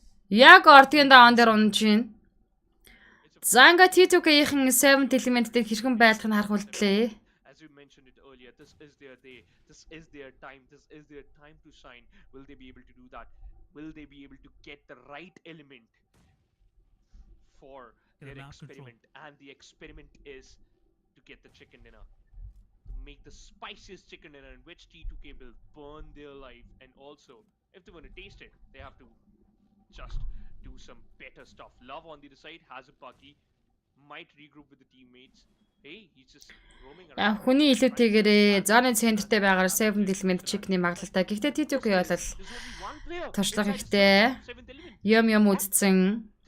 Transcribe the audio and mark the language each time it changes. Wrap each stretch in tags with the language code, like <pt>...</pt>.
<mn>Яг ортын даан дээр унж байна. Занга T2K-ийн 7 element дээр хэрхэн байлгах нь харах үлдлээ.</mn> <en>As you mentioned it earlier, this is their day. This is their time. This is their time to shine. Will they be able to do that? Will they be able to get the right element for their experiment? And the experiment is to get the chicken dinner. To make the spiciest chicken dinner in which T2K will burn their life. And also, if they want to taste it, they have to just do some better stuff. Love on the other side has a buggy. Might regroup with the teammates. Hey, he's just roaming around.</en> <mn>Хүний илүүтэйгээрээ зооны центртэй байгаагаар 7 element chicken-ийн магадлалтай. Гэхдээ TTK бол туршлага ихтэй. Юм үдцэн.</mn>